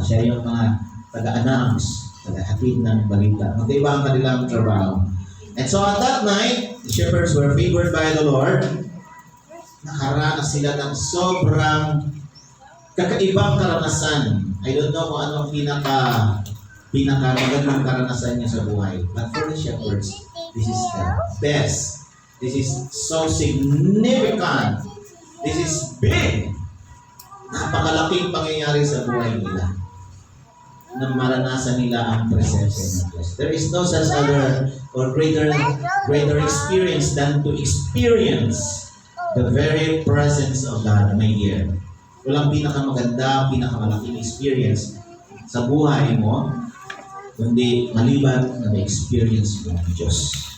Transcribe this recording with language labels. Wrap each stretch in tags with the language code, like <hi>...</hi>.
<tl>Siya yung mga taga-announce, taga-hatid ng balita. Magkaiba ang kanilang trabaho.</tl> <en>And so at that night, the shepherds were favored by the Lord.</en> <tl>Nakaranas sila ng sobrang kakaibang karanasan.</tl> <en>I don't know</en> <tl>kung anong pinakamagandang karanasan niya sa buhay.</tl> <en>But for the shepherds, this is the best. This is so significant. This is big.</en> <tl>Napakalaking pangyayari sa buhay nila na maranasan nila ang presensya ng Diyos.</tl> <en>There is no such other or greater experience than to experience the very presence of God, my dear.</en> <tl>Walang pinakamaganda, pinakamalaking experience sa buhay mo, kundi maliban na na-experience mo ng Diyos.</tl>